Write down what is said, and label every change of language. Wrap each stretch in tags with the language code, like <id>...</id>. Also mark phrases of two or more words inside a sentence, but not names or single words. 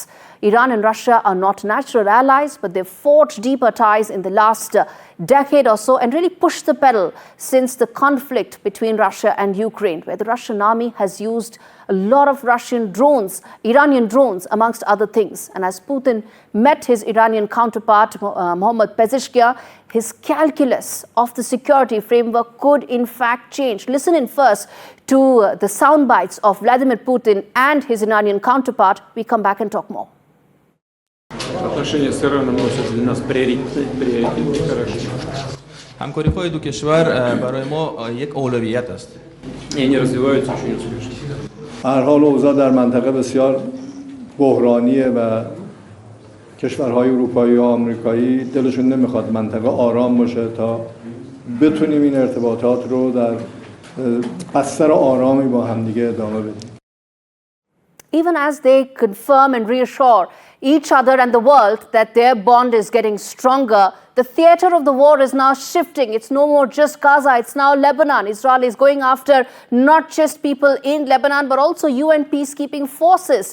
<en>Iran and Russia are not natural allies, but they've forged deeper ties in the last decade or so and really pushed the pedal since the conflict between Russia and Ukraine, where the Russian army has used a lot of Russian drones, Iranian drones, amongst other things. And as Putin met his Iranian counterpart, Mohammad Pezeshkian, his calculus of the security framework could in fact change. Listen in first to the sound bites of Vladimir Putin and his Iranian counterpart. We come back and talk more.</en> <ru>отношения с Ираном носят для нас приоритетный характер.</ru> <fa>همکاری‌های دو کشور برای ما یک اولویت است.</fa> <ru>И они развиваются очень успешно.</ru> <fa>هر حال اوضاع در منطقه بسیار بحرانیه و کشورهای اروپایی و آمریکایی دلشون نمیخواد منطقه آرام باشه تا بتونیم این ارتباطات رو در بستر آرامی با همدیگه ادامه بدیم.</fa> <en>Even as they confirm and reassure each other and the world that their bond is getting stronger, the theatre of the war is now shifting. It's no more just Gaza, it's now Lebanon. Israel is going after not just people in Lebanon, but also UN peacekeeping forces.</en>